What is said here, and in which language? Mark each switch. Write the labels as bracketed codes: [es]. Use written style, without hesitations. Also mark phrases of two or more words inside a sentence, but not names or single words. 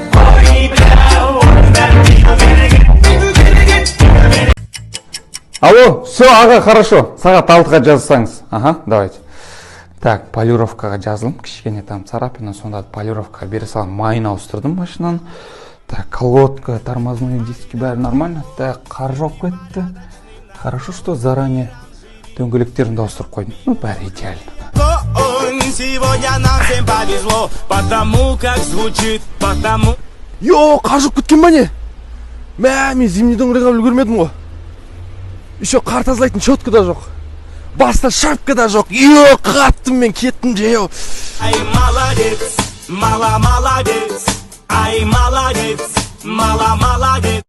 [ru] Алло, все, ага, хорошо. [kk] Сағат 6-ға жазсаңыз. [ru] Ага, давайте. [kk] Так, полировкаға жазылым. Кішкене [ru] там царапина, [kk] сонда полировкаға бере салам. Майын ауыстырдым машинаны. [ru] Так, колодка, тормозные диски [kk] бәрі нормально. Так, қар жоқ кетті. [ru] Хорошо, что заранее [kk] дөңгелектерін де ауыстырып қойдым. Ну, бәрі идеально. [ru] Сегодня нам всем повезло, потому как звучит, потому... Йо, [kk] қар жоқ кеткен ба не? Мә, мен зимний дөңгелек алып үлгермедім ғой. Еще қар тазалайтын щетка да жоқ. Баста шапка да жоқ. Йо, қаттым мен, кеттім жеу. [ru] Ай, молодец, молодец. Ай, молодец, молодец.